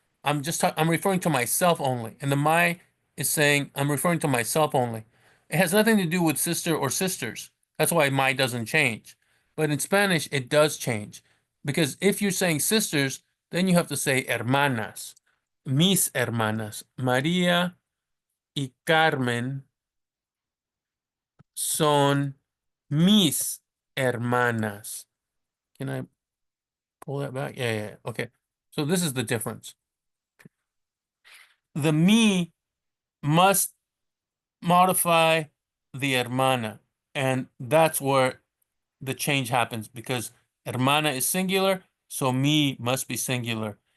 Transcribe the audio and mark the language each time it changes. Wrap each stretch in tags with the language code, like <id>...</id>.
<en>I'm referring to myself only. And the my is saying I'm referring to myself only. It has nothing to do with sister or sisters. That's why my doesn't change. But in Spanish, it does change. Because if you're saying sisters, then you have to say hermanas.</en> <es>Mis hermanas. María y Carmen son mis hermanas.</es> <en>Can I pull that back? Yeah. Okay. So this is the difference. The me must modify the hermana. And that's where the change happens because hermana is singular, so me must be singular.</en>